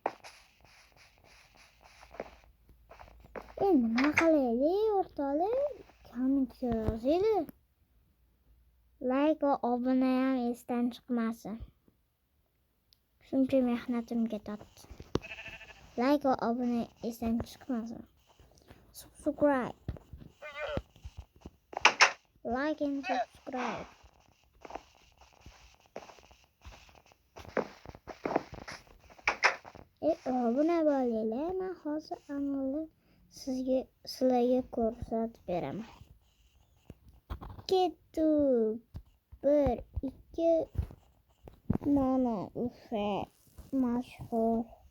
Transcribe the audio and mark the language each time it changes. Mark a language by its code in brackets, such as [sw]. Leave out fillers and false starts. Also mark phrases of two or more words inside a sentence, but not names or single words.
[uz] Endi nima qilaylik, o'rtoqlar? Komment yozinglar. Like va obuna ham esdan chiqmasin. Shuncha mehnatimga tatdi. Like va obuna esdan chiqmasin. [en] Subscribe. Like and subscribe. [uz] Obuna bo'linglar. Men hozir sizlarga ko'rsatib beraman. ketdik. 1 2 mana o'sha mashhur.